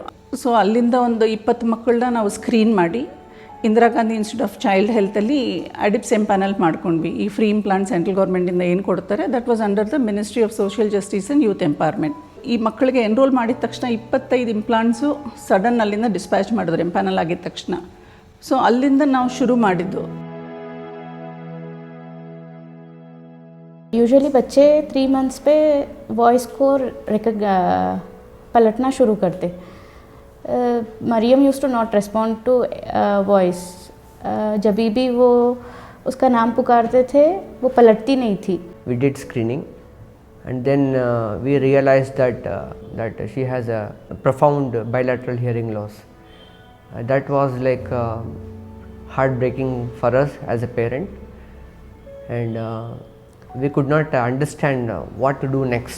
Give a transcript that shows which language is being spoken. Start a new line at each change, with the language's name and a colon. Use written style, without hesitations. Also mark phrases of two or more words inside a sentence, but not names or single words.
Kannada: ಸೊ ಅಲ್ಲಿಂದ ಒಂದು 20 ಮಕ್ಕಳನ್ನ ನಾವು ಸ್ಕ್ರೀನ್ ಮಾಡಿ ಇಂದಿರಾ ಗಾಂಧಿ ಇನ್ಸ್ಟಿಟ್ಯೂಟ್ ಆಫ್ ಚೈಲ್ಡ್ ಹೆಲ್ತಲ್ಲಿ ಅಡಿಪ್ಸ್ ಎಂಪ್ಯಾನಲ್ ಮಾಡ್ಕೊಂಡ್ವಿ. ಈ
English: free implant central
Kannada: ಗೌರ್ಮೆಂಟಿಂದ ಏನು ಕೊಡ್ತಾರೆ,
English: that was under the Ministry of Social Justice and Youth Empowerment.
Kannada: ಈ ಮಕ್ಕಳಿಗೆ ಎನ್ರೋಲ್ ಮಾಡಿದ ತಕ್ಷಣ 25 ಇಂಪ್ಲಾಂಟ್ಸು ಸಡನ್ ಅಲ್ಲಿಂದ ಡಿಸ್ಪ್ಯಾಚ್ ಮಾಡಿದ್ರು ಎಂಪ್ಯಾನಲ್ ಆಗಿದ ತಕ್ಷಣ. ಸೊ ಅಲ್ಲಿಂದ ನಾವು ಶುರು ಮಾಡಿದ್ದು.
Hindi: यूजुअली बच्चे 3 मंथ्स पे वॉइस को पलटना शुरू करते.
English: Mariam use to not respond to voice.
Hindi: जब भी वो उसका नाम पुकारते थे वो पलटती नहीं थी.
English: We did screening and then we realized that she has a profound bilateral hearing loss. That was like heartbreaking for us as a parent, and we could not understand what to do next.